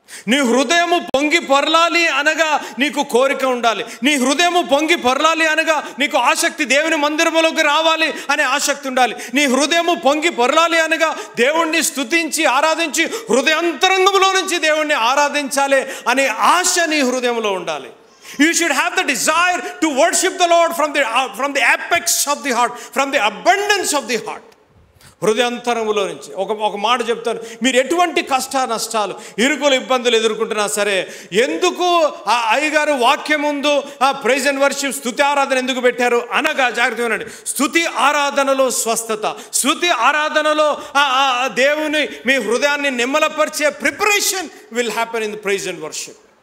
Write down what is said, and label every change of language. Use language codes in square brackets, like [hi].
[te] నీ హృదయము పొంగి పొరలాలి అనగా నీకు కోరిక ఉండాలి. నీ హృదయము పొంగి పొరలాలి అనగా నీకు ఆసక్తి, దేవుని మందిరంలోకి రావాలి అనే ఆసక్తి ఉండాలి. నీ హృదయము పొంగి పొరలాలి అనగా దేవుణ్ణి స్తుతించి ఆరాధించి హృదయాంతరంగంలో నుంచి దేవుణ్ణి ఆరాధించాలి అనే ఆశ నీ హృదయంలో ఉండాలి. [en] You should have the desire to worship the Lord from the apex of the heart, from the abundance of the heart. [te] హృదయాంతరములో నుంచి ఒక మాట చెప్తాను. మీరు ఎటువంటి కష్ట నష్టాలు, ఇరుకులు, ఇబ్బందులు ఎదుర్కొంటున్నా సరే, ఎందుకు ఆ అయ్యగారు వాక్యం ముందు ప్రైజ్ అండ్ వర్షిప్, స్తుతి ఆరాధన ఎందుకు పెట్టారు అనగా జాగ్రత్తగా వినండి. స్తుతి ఆరాధనలో స్వస్థత, స్తుతి ఆరాధనలో దేవుని మీ హృదయాన్ని నిమ్మలపరిచే [en] Preparation will happen in the praise and worship.